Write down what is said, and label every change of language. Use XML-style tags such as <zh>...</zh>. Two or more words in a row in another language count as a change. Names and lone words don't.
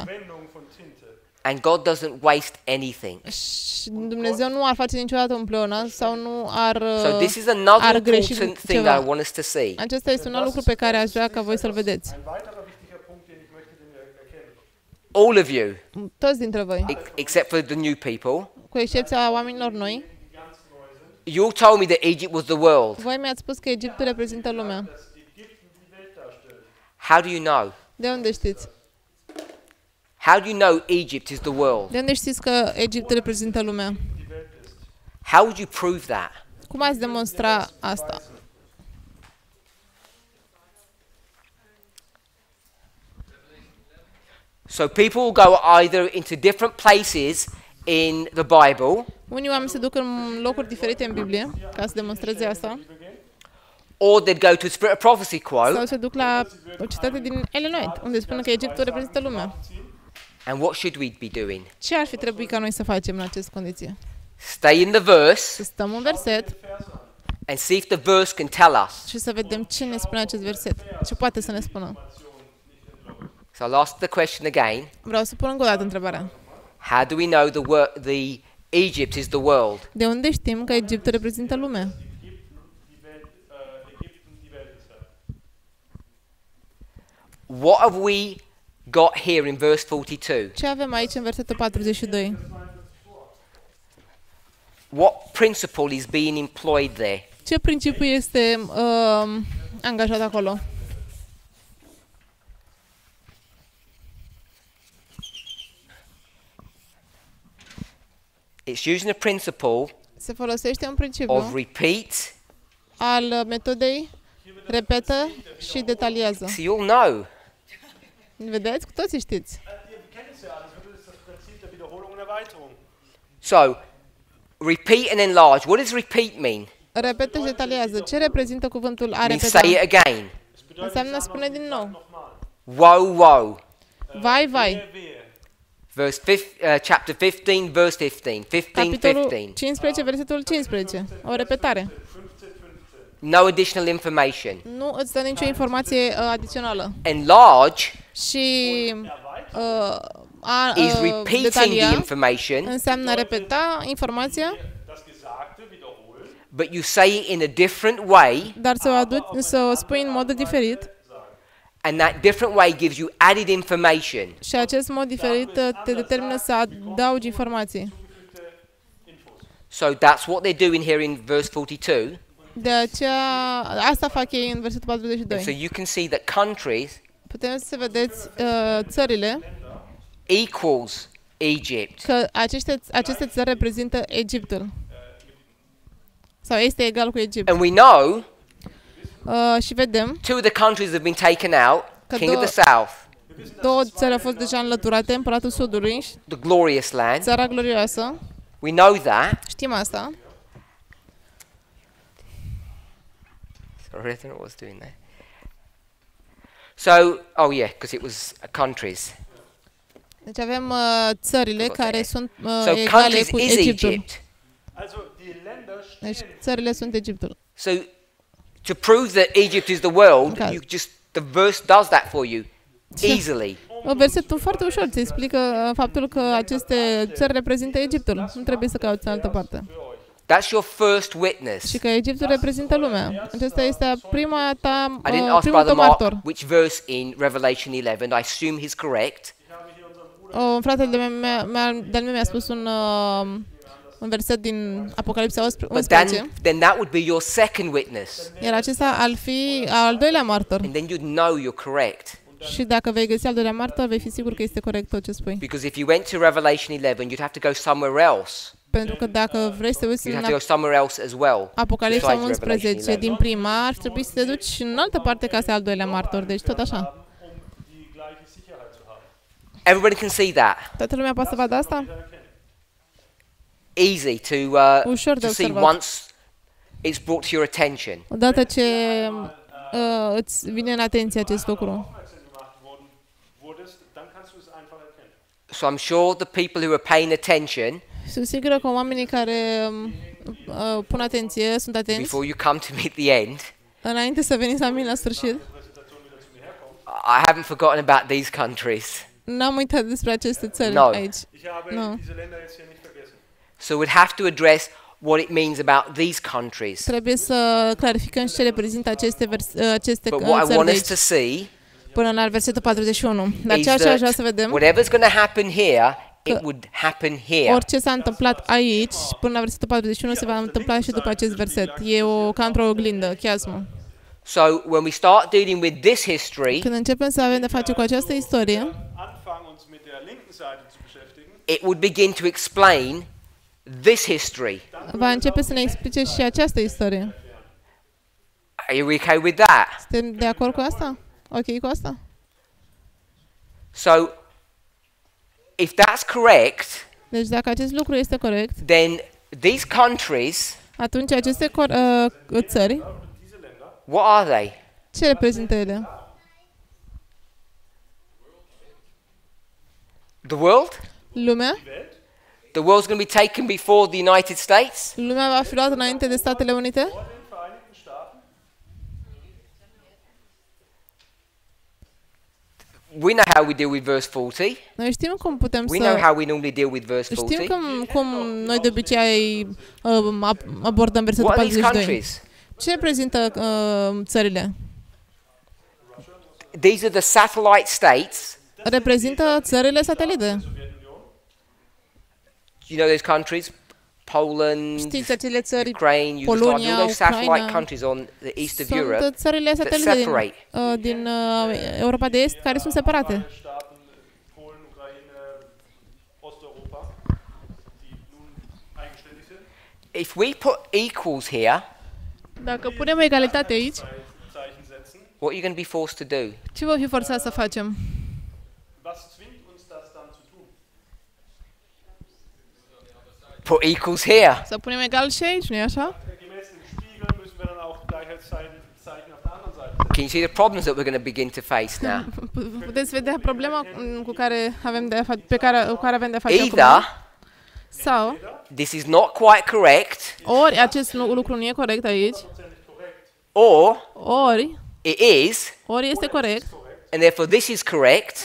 <de>Verwendung von Tinte.</de> <en>And God doesn't waste anything.</en> <ro>Și Dumnezeu nu ar face niciodată un pleonasm sau nu ar,</ro> <en>So this is another</en> <ro>ar greși</ro> <en>important thing</en> <ro>ceva.</ro> <en>I want us to see.</en> <ro>Acesta este un alt lucru pe care aș vrea ca voi să-l vedeți.</ro> <de>Ein weiterer wichtiger Punkt, den ich möchte, den wir erkennen.</de> <en>All of you,</en> <ro>Toți dintre voi,</ro> <en>except for the new people,</en> <ro>cu excepția oamenilor noi,</ro> <en>you all told me that Egypt was the world.</en> <ro>voi mi-ați spus că Egiptul reprezintă lumea.</ro> <de>Dass Ägypten die Welt darstellt.</de> <en>How do you know?</en> <ro>De unde știți?</ro> <en>How do you know Egypt is the world?</en> <ro>De unde știți că Egiptul reprezintă lumea?</ro> <de>Die Welt ist.</de> <en>How would you prove that?</en> <ro>Cum ați demonstra asta?</ro> <en>So people will go either into different places in the Bible,</en> <ro>Unii oameni se duc în locuri diferite în Biblie ca să demonstreze asta,</ro> <en>or they'd go to a Spirit of Prophecy quote.</en> <ro>sau se duc la o citate din Ellen White, unde spune că Egiptul reprezintă lumea.</ro> <en>And what should we be doing?</en> <ro>Ce ar fi trebuit ca noi să facem în aceste condiții?</ro> <en>Stay in the verse</en> <ro>Să stăm în verset</ro> <en>and see if the verse can tell us.</en> <ro>și să vedem ce ne spune acest verset, ce poate să ne spună.</ro> <en>So I'll ask the question again.</en> <ro>Vreau să pun încă o dată întrebarea.</ro> <en>How do we know the Egypt is the world?</en> <ro>De unde știm că Egiptul reprezintă lumea?</ro> <de>Ägypten die Welt ist.</de> <en>What have we got here in verse 42?</en> <ro>Ce avem aici în versetul 42?</ro> <en>What principle is being employed there?</en> <ro>Ce principiu este angajat acolo?</ro> <en>It's using a principle</en> <ro>Se folosește un principiu</ro> <en>of repeat.</en> <ro>al metodei repetă și detaliază.</ro> <en>So you all know.</en> <ro>Vedeți? Cu toții știți.</ro> <de>Ihr kennt es ja alles. Das ist das Prinzip der Wiederholung und Erweiterung.</de> <en>So, repeat and enlarge. What does repeat mean?</en> <ro>Repetă și detaliază. Ce reprezintă cuvântul a</ro> <en>It means</en> <ro>repeta?</ro> <en>say it again.</en> <de>Es bedeutet,</de> <ro>Înseamnă spune din nou.</ro> <de>nochmal.</de> <en>Woe, woe.</en> <ro>Vai, vai.</ro> <de>Wehe.</de> <en>Chapter 15, verse 15. 15,</en> <ro>Capitolul 15. 15, versetul 15. O repetare.</ro> <en>No additional information.</en> <ro>Nu îți dă nicio informație adițională.</ro> <en>Enlarge</en> <ro>Și</ro> <en>is repeating</en> <ro>detalia</ro> <en>the information,</en> <ro>înseamnă repeta informația,</ro> <de>Das Gesagte wiederholen.</de> <en>but you say it in a different way,</en> <ro>dar să o spui în mod diferit.</ro> <en>and that different way gives you added information.</en> <ro>Și acest mod diferit te determină să adaugi informații.</ro> <en>So that's what they're doing here in verse 42.</en> <ro>De aceea, asta fac ei în versetul</ro> <en>And so</en> <ro>42.</ro> <en>you can see that countries</en> <ro>Putem să vedeți țările, equals Egypt. că aceste țări reprezintă Egiptul. Sau este egal cu Egipt.</ro> <en>And we know</en> <ro>Și vedem</ro> <en>two of the countries have been taken out,</en> <ro>Că</ro> <en>king of</en> <ro>două-</ro> <en>the south.</en> <de>Wir</de> <ro>două țări au fost deja înlăturate, Împăratul Sudului,</ro> <en>the glorious land.</en> <ro>Țara Glorioasă,</ro> <en>We know that.</en> <ro>știm asta.</ro> <en>Sorry, I don't know what I was doing there. So, oh yeah, because it was countries.</en> <ro>Deci avem țările care sunt</ro> <en>So</en> <ro>egale</ro> <en>countries</en> <ro>cu</ro> <en>is</en> <ro>Egiptul.</ro> <en>Egypt.</en> <de>Also die Länder</de> <ro>Deci</ro> <de>stehen</de> <ro>țările sunt Egiptul.</ro> <en>So to prove that Egypt is the world, Okay. you just the verse does that for you easily.</en> <ro>Versetul foarte ușor ți explică faptul că aceste țări reprezintă Egiptul. Nu trebuie să cauți în altă parte.</ro> <en>That's your first witness.</en> <ro>Și că Egiptul reprezintă lumea. Acesta este prima ta,</ro> <en>I didn't ask</en> <ro>primul</ro> <en>Brother</en> <ro>tău</ro> <en>Mark</en> <ro>martor.</ro> <en>which verse in Revelation 11. I assume he's correct.</en> <ro>Fratele de-al meu mi-a spus un verset din Apocalipsa</ro> <en>But</en> <ro>11,</ro> <en>then that would be your second witness.</en> <ro>iar acesta ar fi al doilea martor.</ro> <en>And then you'd know you're correct.</en> <ro>Și dacă vei găsi al doilea martor, vei fi sigur că este corect tot ce spui.</ro> <en>Because if you went to Revelation 11, you'd have to go somewhere else.</en> <ro>Pentru că dacă vrei să te uiți</ro> <en>You'd</en> <ro>în</ro> <en>have to go somewhere else as well.</en> <ro>Apocalipsa</ro> <en>besides Revelation</en> <ro>11 din prima, ar trebui să te duci în altă parte ca să ai al doilea martor. Deci tot așa.</ro> <de>um die gleiche Sicherheit zu haben.</de> <en>Everybody can see that.</en> <ro>Toată lumea poate să vadă asta?</ro> <en>Easy to</en> <ro>Ușor de</ro> <en>to see</en> <ro>observat.</ro> <en>once it's brought to your attention.</en> <ro>Odată ce îți vine în atenție acest lucru.</ro> <de>Aufmerksam gemacht wurdest, dann kannst du es einfach erkennen.</de> <en>So I'm sure the people who are paying attention</en> <ro>Sunt sigură că oamenii care pun atenție, sunt atenți,</ro> <en>before you come to me at the end,</en> <ro>înainte să veniți la mine la sfârșit.</ro> <en>I haven't forgotten about these countries.</en> <ro>N-am uitat despre aceste țări</ro> <en>No.</en> <ro>aici.</ro> <de>Ich habe</de> <en>No.</en> <de>diese Länder jetzt hier nicht vergessen.</de> <en>So we'd have to address what it means about these countries.</en> <ro>Trebuie să clarificăm și ce reprezintă aceste</ro> <en>But what I</en> <ro>țări</ro> <en>want</en> <ro>de</ro> <en>us</en> <ro>aici,</ro> <en>to see</en> <ro>până la versetul 41. Dar</ro> <en>is</en> <ro>ceea ce aș vrea</ro> <en>that</en> <ro>să vedem,</ro> <en>whatever's going to happen here, it would happen here.</en> <ro>orice s-a întâmplat aici, până la versetul 41, se va întâmpla și după acest verset. E ca într-o oglindă, chiasmă.</ro> <en>So when we start dealing with this history,</en> <ro>Când începem să avem de face cu această istorie,</ro> <de>Anfangen uns mit der linken Seite zu beschäftigen,</de> <en>it would begin to explain this history.</en> <ro>va începe să ne explice și această istorie.</ro> <en>Are you okay with that?</en> <ro>Suntem de acord cu asta? Ok cu asta?</ro> <en>So if that's correct,</en> <ro>Deci dacă acest lucru este corect,</ro> <en>then these countries,</en> <ro>atunci aceste țări,</ro> <en>what are they?</en> <ro>ce reprezintă ele?</ro> <en>The world?</en> <ro>Lumea?</ro> <en>The world's going to be taken before the United States?</en> <ro>Lumea va fi luată înainte de Statele Unite?</ro> <de>vor den Vereinigten Staaten,</de> <en>We know how we deal with verse 40.</en> <ro>Noi știm cum putem</ro> <en>We know</en> <ro>să...</ro> <en>how we normally deal with verse</en> <ro>Știm</ro> <en>40.</en> <ro>cum noi de obicei abordăm versetul</ro> <en>What are these</en> <ro>42.</ro> <en>countries?</en> <ro>Ce reprezintă țările?</ro> <en>These are the satellite states.</en> <ro>Reprezintă țările satelite.</ro> <en>You know those countries? Poland,</en> <ro>Știți acele țări,</ro> <en>Ukraine, Yugoslavia,</en> <ro>Polonia,</ro> <en>all those satellite</en> <ro>Ucraina,</ro> <en>countries on the east of Europe</en> <ro>sunt țările</ro> <en>that</en> <ro>satelite</ro> <en>separate.</en> <ro>din Europa de Est care sunt separate.</ro> <de>Staaten, Polen, Ukraine, Osteuropa, die nun eigenständig sind.</de> <en>If we put equals here,</en> <ro>Dacă punem egalitate aici,</ro> <de>Zeichen setzen.</de> <en>what are you going to be forced to do?</en> <ro>ce vom fi forțați să facem?</ro> <de>Was zwingt uns das dann zu tun?</de> <en>Put equals here.</en> <ro>Să punem egal și aici, nu-i așa?</ro> <de>Gemäß dem Spiegel müssen wir dann auch Gleichheitszeichen auf der anderen Seite setzen.</de> <en>Can you see the problems that we're going to begin to face now?</en> <ro>Puteți vedea problema cu care avem de cu care avem de face</ro> <en>Either</en> <ro>acum? Sau,</ro> <en>this is not quite correct,</en> <ro>ori acest lucru nu e corect aici,</ro> <en>or</en> <ro>ori este corect,</ro> <en>and therefore this is correct.</en>